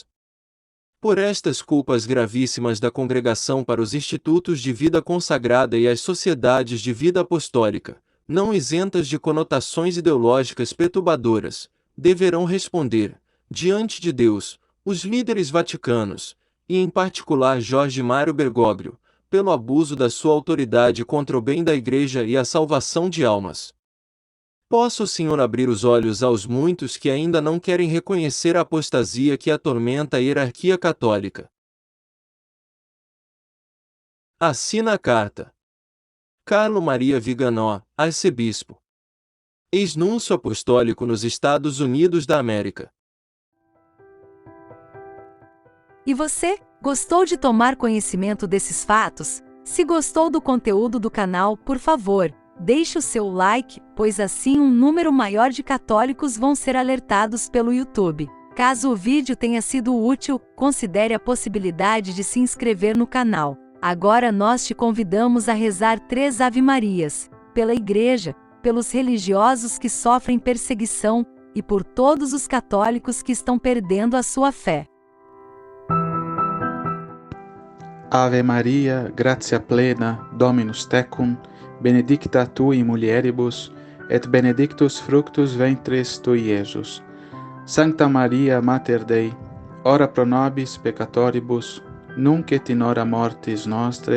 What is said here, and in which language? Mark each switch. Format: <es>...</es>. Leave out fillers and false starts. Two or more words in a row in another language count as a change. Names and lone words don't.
<pt>Por estas culpas gravíssimas da congregação para os institutos de vida consagrada e as sociedades de vida apostólica, não isentas de conotações ideológicas perturbadoras, deverão responder, diante de Deus, os líderes vaticanos, e em particular Jorge Mário Bergoglio, pelo abuso da sua autoridade contra o bem da Igreja e a salvação de almas. Possa o Senhor abrir os olhos aos muitos que ainda não querem reconhecer a apostasia que atormenta a hierarquia católica. Assina a carta. Carlo Maria Viganò, arcebispo. Ex-núncio apostólico nos Estados Unidos da América. E você, gostou de tomar conhecimento desses fatos? Se gostou do conteúdo do canal, por favor, deixe o seu like, pois assim um número maior de católicos vão ser alertados pelo YouTube. Caso o vídeo tenha sido útil, considere a possibilidade de se inscrever no canal. Agora nós te convidamos a rezar 3 Ave-Marias, pela Igreja, pelos religiosos que sofrem perseguição, e por todos os católicos que estão perdendo a sua fé.</pt> <la>Ave Maria, gratia plena, Dominus tecum, benedicta tu in mulieribus, et benedictus fructus ventris tui, Iesus. Sancta Maria, Mater Dei, ora pro nobis peccatoribus, nunc et in hora mortis nostre.</la>